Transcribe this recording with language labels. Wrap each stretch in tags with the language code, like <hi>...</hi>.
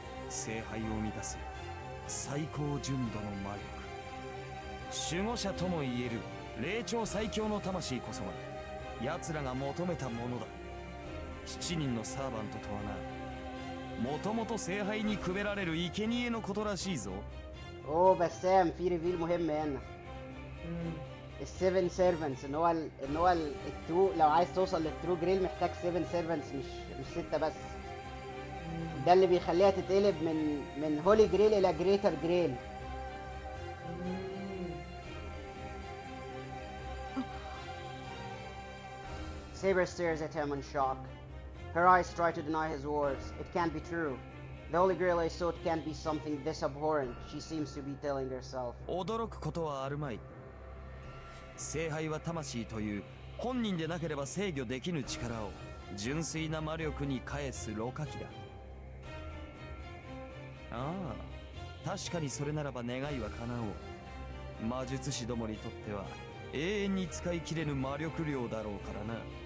<ja>聖杯を満たす最高純度の魔力、守護者とも言える霊長最強の魂こそが奴らが求めたものだ。 7人のサーバントとはな、もともと聖杯にくべられる生贄のことらしいぞ。</ja> <ar>اوه بسام في ريفيل مهم هنا. السيفن سيرفنتس ان هو الترو، لو عايز توصل للترو جريل محتاج 7 سيرفنتس مش 6 بس. ده اللي بيخليها تتقلب من هولي جريل الى جريتر جريل.</ar> <en>Saber stares at him in shock. Her eyes try to deny his words. It can't be true. The Holy Grail I sought can't be something this abhorrent, she seems to be telling herself.</en> <ja>驚くことはあるまい。聖杯は魂という本人でなければ制御できぬ力を純粋な魔力に返すろ過器だ。ああ、確かにそれならば願いは叶おう。魔術師どもにとっては永遠に使い切れぬ魔力量だろうからな。</ja>